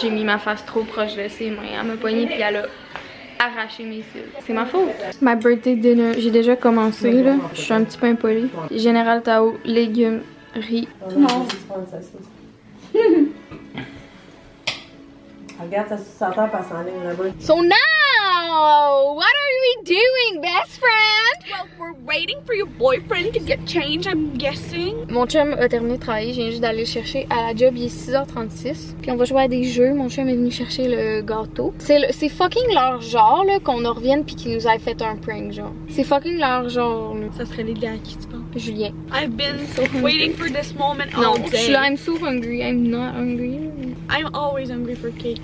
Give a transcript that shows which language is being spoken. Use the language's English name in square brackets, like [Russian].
[French] J'ai mis ma face trop proche de ses mains. Elle m'a poignée puis elle a arraché mes cils. C'est ma faute. [English] My birthday dinner, [French] j'ai déjà commencé là. Je suis un petit peu impolie. General Tao, légumes, riz. Non. Regarde, ça s'entend pas sans ligne là-bas. [English] So now, what are we doing, best friend? Well, we're waiting for your boyfriend to get changed, I'm guessing. [French] Mon chum a terminé de travailler, je viens juste d'aller le chercher à la job, il est 6h36. Puis on va jouer à des jeux, mon chum est venu chercher le gâteau. C'est fucking leur genre là, qu'on en revienne puis qu'ils nous aient fait un prank genre. C'est fucking leur genre là. Ça serait les gars à qui tu penses? Julien. [English] I've been waiting for this moment [French] Non, [English] all [French] je [English] day. [French] suis là, [English] I'm so hungry, I'm not hungry. I'm always hungry for cake.